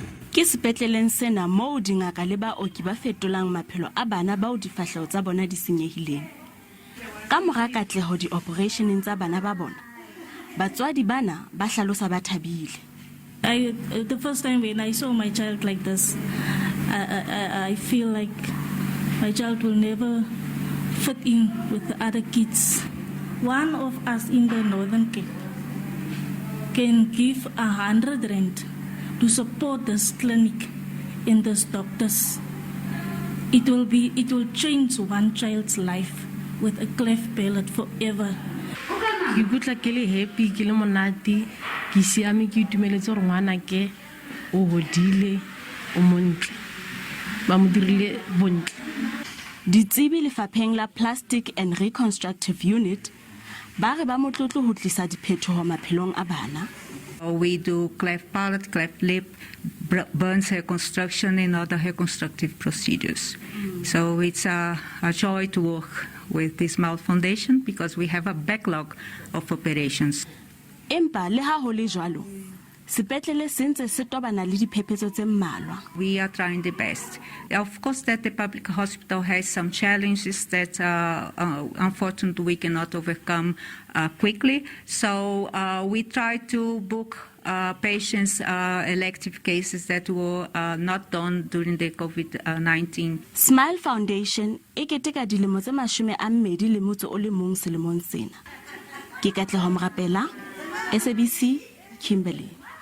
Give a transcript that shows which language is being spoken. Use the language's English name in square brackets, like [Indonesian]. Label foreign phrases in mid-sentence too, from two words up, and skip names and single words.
[Southern Sotho] Ke sepetleleng sena moo dingaka le baoki ba fetolang maphelo a bana bao difahlego tsa bona di senyehileng. Ka mora katleho di-operationeng tsa bana ba bona, batswadi bana ba hlalosa ba thabile. [English] The first time when I saw my child like this, I feel like my child will never fit in with the other kids. One of us in the Northern Cape can give 100 rand to support this clinic and these doctors. It will change one child's life with a cleft palate forever. [Tswana] Ke gutla ke le happy ke le monate ke siame ke itumeletse gore ngwana ke o hodile o montle ba mo dirile bontle. [Southern Sotho] Ditsebi lefapheng la Plastic and Reconstructive Unit ba re ba motlotlo ho tlisa diphetoho maphelong a bana. [English] We do cleft palate, cleft lip, burns reconstruction and other reconstructive procedures. So it's a joy to work with this Mouth Foundation because we have a backlog of operations. [Southern Sotho] Empa le ha ho le jwalo, sepetlele se ntse se tobana le diphephetso tse mmalwa. [English] We are trying the best. Of course that the public hospital has some challenges that unfortunately we cannot overcome quickly. So we try to book patients elective cases that were not done during the COVID-19. [Southern Sotho] Smile Foundation e keteka dilemo tse 21 selemong sena. Ke Katlehom Rapela, SABC, Kimberley.